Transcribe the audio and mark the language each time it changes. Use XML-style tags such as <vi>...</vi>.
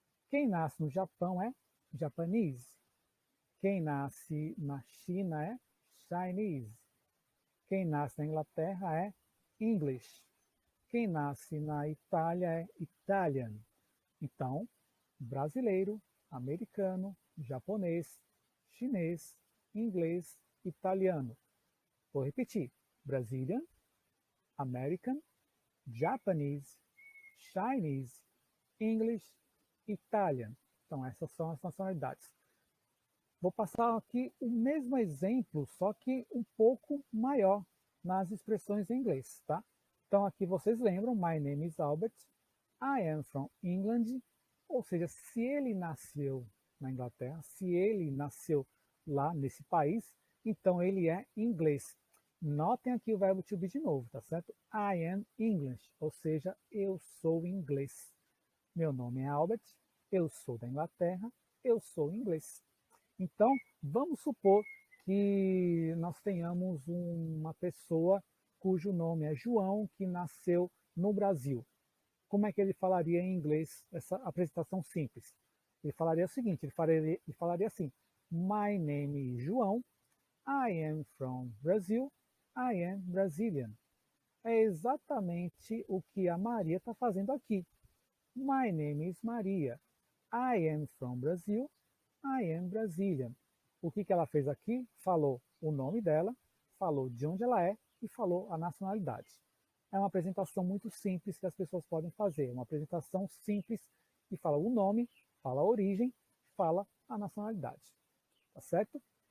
<pt>Quem nasce no Japão é Japanese. Quem nasce na China é Chinese. Quem nasce na Inglaterra é English. Quem nasce na Itália é Italian. Então, brasileiro, americano, japonês, chinês, inglês, italiano. Vou repetir.</pt> <en>Brazilian, American, Japanese, Chinese, English, Italian.</en> <pt>Então, essas são as nacionalidades. Vou passar aqui o mesmo exemplo, só que um pouco maior nas expressões em inglês, tá? Então, aqui vocês lembram,</pt> <en>my name is Albert, I am from England,</en> <pt>ou seja, se ele nasceu na Inglaterra, se ele nasceu lá nesse país, então ele é inglês. Notem aqui o verbo to be de novo, tá certo?</pt> <en>I am English,</en> <pt>ou seja, eu sou inglês. Meu nome é Albert, eu sou da Inglaterra, eu sou inglês. Então, vamos supor que nós tenhamos uma pessoa cujo nome é João, que nasceu no Brasil. Como é que ele falaria em inglês essa apresentação simples? Ele falaria o seguinte, ele falaria assim,</pt> <en>my name is João, I am from Brazil, I am Brazilian.</en> <pt>É exatamente o que a Maria está fazendo aqui.</pt> <en>My name is Maria, I am from Brazil, I am Brazilian.</en> <pt>O que ela fez aqui? Falou o nome dela, falou de onde ela é e falou a nacionalidade. É uma apresentação muito simples que as pessoas podem fazer. Uma apresentação simples que fala o nome, fala a origem, fala a nacionalidade. Tá certo?</pt>